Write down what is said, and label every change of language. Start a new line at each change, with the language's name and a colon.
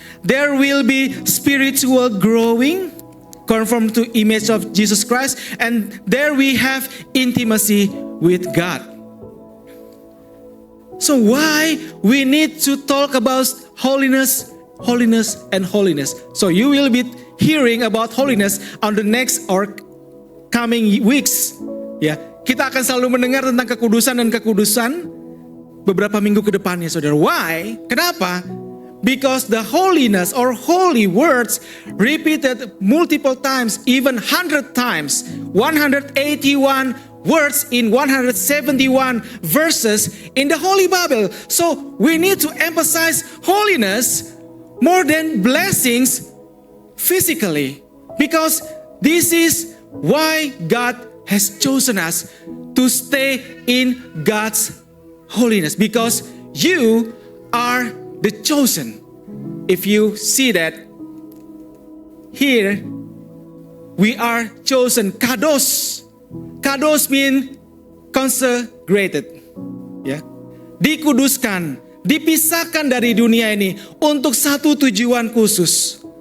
English: There will be spiritual growing, conform to image of Jesus Christ, and there we have intimacy with God. So why we need to talk about holiness, holiness, and holiness? So you will be hearing about holiness on the next or coming weeks.
Indonesian: Ya, kita akan selalu mendengar tentang kekudusan dan kekudusan beberapa minggu ke depannya, saudara.
English: Why?
Indonesian: Kenapa?
English: Because the holiness or holy words repeated multiple times, even 100 times, 181 words in 171 verses in the Holy Bible. So we need to emphasize holiness more than blessings physically, because this is why God has chosen us to stay in God's holiness, because you are the chosen. If you see that here, we are chosen. Kados. Kados mean consecrated.
Indonesian: Ya. Dikuduskan, dipisahkan dari dunia ini untuk satu tujuan khusus.